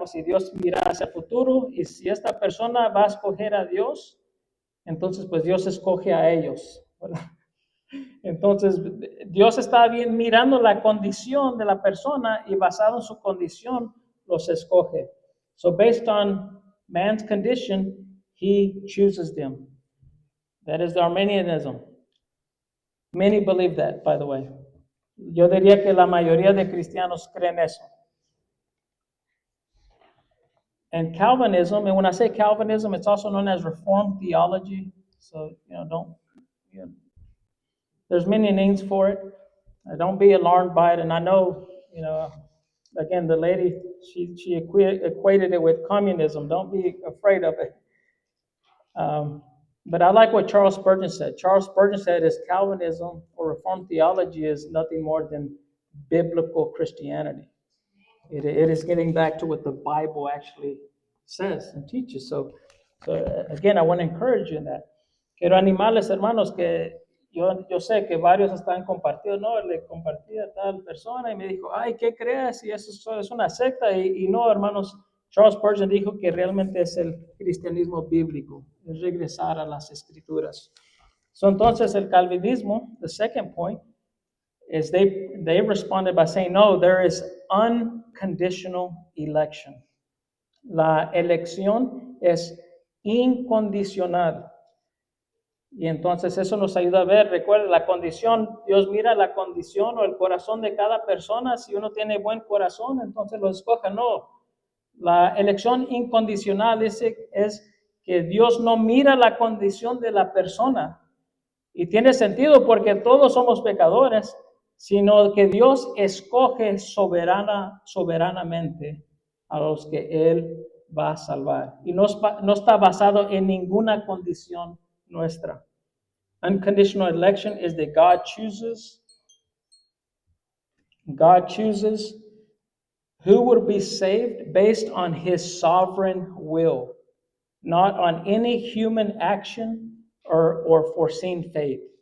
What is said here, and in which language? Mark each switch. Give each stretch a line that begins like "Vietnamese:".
Spanish: Como si Dios mirara hacia el futuro, y si esta persona va a escoger a Dios, entonces pues Dios escoge a ellos, ¿verdad? Entonces Dios está bien mirando la condición de la persona, y basado en su condición los escoge.
English: So based on man's condition, he chooses them. That is the Arminianism. Many believe that, by the way. Yo diría que la mayoría de cristianos creen eso. And Calvinism, and when I say Calvinism, it's also known as Reformed theology. So, there's many names for it. Don't be alarmed by it. And I know, again, the lady, she equated it with communism. Don't be afraid of it. But I like what Charles Spurgeon said. Charles Spurgeon said is Calvinism or Reformed theology is nothing more than biblical Christianity. It is getting back to what the Bible actually says and teaches. So again, I want to encourage you in that.
Spanish: Quiero animarles, hermanos, que yo sé que varios están compartidos. No, le compartí a tal persona y me dijo, ay, ¿qué crees? Y eso es una secta. Y no, hermanos, Charles Spurgeon dijo que realmente es el cristianismo bíblico, es regresar a las escrituras.
English: So
Spanish: entonces el calvinismo,
English: the second point, is they responded by saying, no, there is unconditional election.
Spanish: La elección es incondicional. Y entonces eso nos ayuda a ver, recuerda, la condición, Dios mira la condición o el corazón de cada persona. Si uno tiene buen corazón, entonces lo escoja. No, la elección incondicional es que Dios no mira la condición de la persona. Y tiene sentido porque todos somos pecadores, sino que Dios escoge soberanamente a los que Él va a salvar. Y no está basado en ninguna condición nuestra.
English: Unconditional election is that God chooses who would be saved based on his sovereign will, not on any human action or foreseen fate.